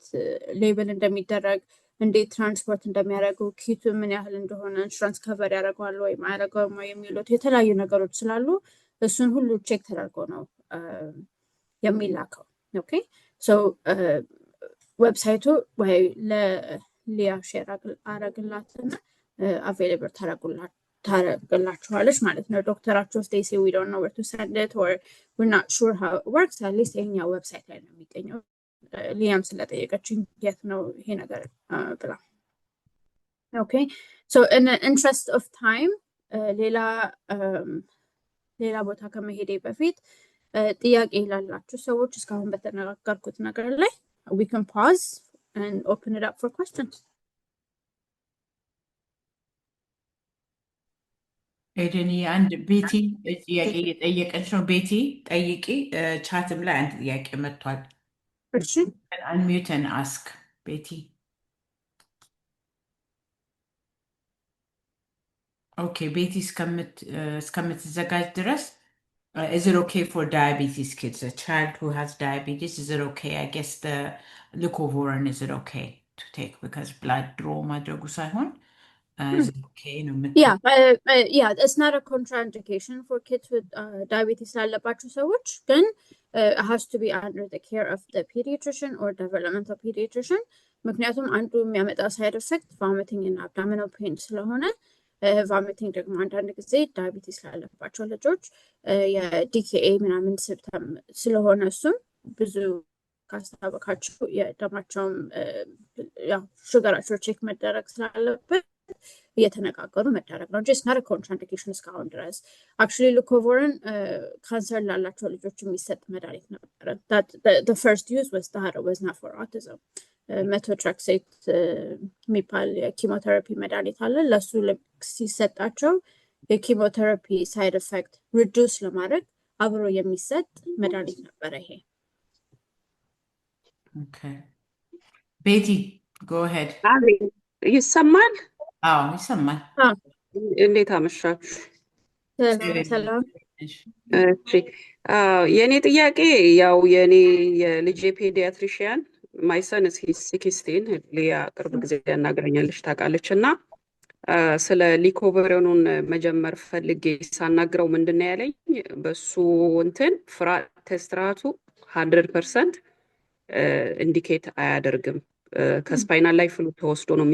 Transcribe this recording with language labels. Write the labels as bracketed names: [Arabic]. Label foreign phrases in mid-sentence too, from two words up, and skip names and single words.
[Amharic] ሌብል እንደሚደረግ እንዴት ትራንስፖርት እንደሚያደርጉ ኪቱ ምን ያህል እንደሆነ [English] insurance cover [Amharic] ያደርጋል ወይ ማያደርገው የሚሉት የተለያዩ ነገሮች ስላሉ እሱን ሁሉ ቼክ ተደርጎ ነው የሚላከው [English] okay so [Amharic] ዌብሳይቱ ወይ ለሊያ ሼር አረግላትና አቬሌብል ታረጋላችኋለች ማለት ነው። ዶክተራቸው [English] they say we don't know where to send it or we're not sure how it works at least [Amharic] የኛ ዌብሳይት ላይ ነው የሚገኘው። ሊያም ስለጠየቀችኝ የት ነው ይሄ ነገር ብላ [English] okay so in the interest of time [Amharic] ሌላ ቦታ ከመሄዴ በፊት ጥያቄ ላላችሁ ሰዎች እስካሁን በተነጋገርኩት ነገር ላይ [English] we can pause and open it up for questions. [Amharic] ኤደን አንድ ቤቲ ጥያቄ እየጠየቀች ነው። ቤቲ ጠይቂ። ቻትም ላይ አንድ ጥያቄ መጥቷል። እሺ [English] unmute and ask [Amharic] ቤቲ ኦኬ ቤቲ እስከምትዘጋጅ ድረስ [English] is it okay for diabetes kids, a child who has diabetes, is it okay? I guess the leucovorin, is it okay to take because blood draw [Amharic] ማድረጉ ሳይሆን [English] is it okay? Yeah, it's not a contraindication for kids with diabetes [Amharic] ላለባቸው ሰዎች ግን [English] it has to be under the care of the pediatrician or developmental [Amharic] pediatrician ምክንያቱም አንዱ የሚያመጣው [English] side effect vomiting and abdominal pain [Amharic] ስለሆነ vomiting ደግሞ አንዳንድ ጊዜ ዳያቢቲስ ላለባቸው ልጆች የዲኬኤ ምናምን ሲምፕተም ስለሆነ እሱም ብዙ ካስታወቃችሁ የደማቸውም ሹገራቸው ቼክ መደረግ ስላለበት እየተነጋገሩ መደረግ ነው እንጂ [English] it's not a contraindication [Amharic] እስካሁን ድረስ actually leucovorin ካንሰር ላላቸው ልጆች የሚሰጥ መድኃኒት ነበረ [English] the first use was not for autism [Amharic] methotrexate የሚባል የኪሞቴራፒ መድኃኒት አለ ለሱ ሲሰጣቸው [English] chemotherapy side effect reduce [Amharic] ለማድረግ አብሮ የሚሰጥ መድኃኒት ነበረ ይሄ [English] okay ቤቲ go ahead [Amharic] ይሰማል ይሰማል እንዴት አመሻችሁ ሰላም እሺ የኔ ጥያቄ ያው የልጄ ፔዲያትሪሽያን [English] my son is 16 [Amharic] ሊያ ቅርብ ጊዜ ያናገረኛለች ታውቃለች እና ስለ ሊኮቨሪኑን መጀመር ፈልጌ ሳናግረው ምንድነው ያለኝ በሱ እንትን ፍራት ቴስትራቱ 100% ኢንዲኬት አያደርግም ከስፓይናል ላይ ፍሉ ተወስዶ ነው